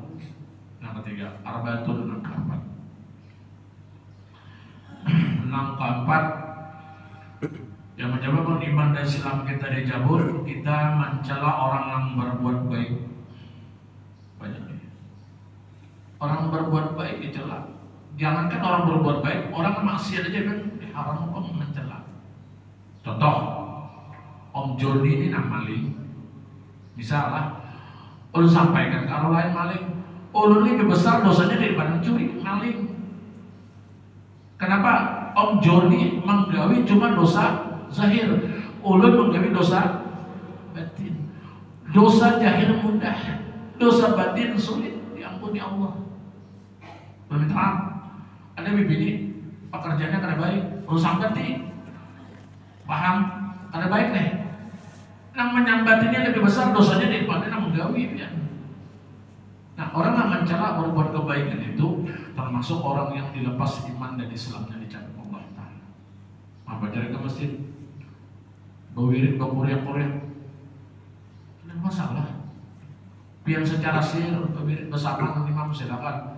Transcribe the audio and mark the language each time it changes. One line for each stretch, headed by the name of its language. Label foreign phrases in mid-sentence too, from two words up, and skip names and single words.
Indonesian: Yang ketiga, arba'atun, yang keempat. Yang keempat, yang menyebabkan iman dan Islam kita dicabut, kita mencela orang yang berbuat baik. Banyak nih. Orang berbuat baik dicela. Jangankan orang berbuat baik, orang maksiat aja kan haram kok mencela. Contoh, Om Joni ini maling. Misalnya, ulun sampaikan ke orang lain maling, ulun lebih besar dosanya daripada curi, maling. Kenapa?
Banjar: Om Joni menggawi cuma dosa zahir, ulun menggawi dosa batin.
Indonesian: Dosa zahir mudah, dosa batin sulit diampuni Allah. Meminta maaf.
Banjar: Ada bibini pekerjaannya kada baik, ulun sambati, paham? Kada baik nih.
Indonesian: Yang menyambatinya lebih besar dosanya daripada yang menggawi ya. Nah, orang yang mencela berbuat kebaikan itu termasuk orang yang dilepas iman dan Islamnya dicabut Allah Ta'ala.
Banjar: Apa cari ke masjid, bawirin, bakuriak-kuriak, tidak masalah.
Indonesian: Biar secara sir, bawirin bersama imam silakan.